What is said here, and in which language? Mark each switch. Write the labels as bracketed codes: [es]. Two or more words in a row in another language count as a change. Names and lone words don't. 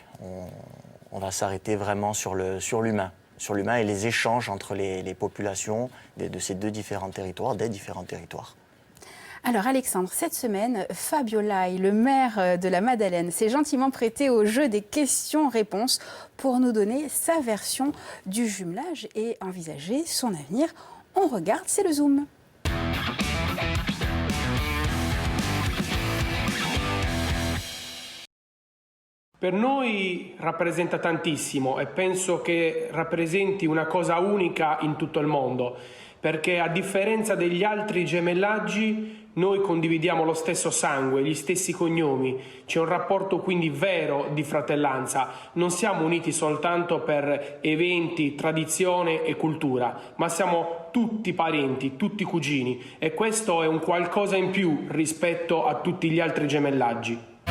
[fr] On va s'arrêter vraiment sur l'humain et les échanges entre les populations de ces des différents territoires. Alors Alexandre, cette semaine, Fabio Lai, le maire de la Madeleine, s'est gentiment prêté au jeu des questions-réponses pour nous donner sa version du jumelage et envisager son avenir. On regarde, c'est le Zoom. [it] Per noi rappresenta tantissimo e penso che rappresenti una cosa unica in tutto il mondo, perché a differenza degli altri gemellaggi noi condividiamo lo stesso sangue, gli stessi cognomi, c'è un rapporto quindi vero di fratellanza, non siamo uniti soltanto per eventi, tradizione e cultura, ma siamo tutti parenti, tutti cugini e questo è un qualcosa in più rispetto a tutti gli altri gemellaggi.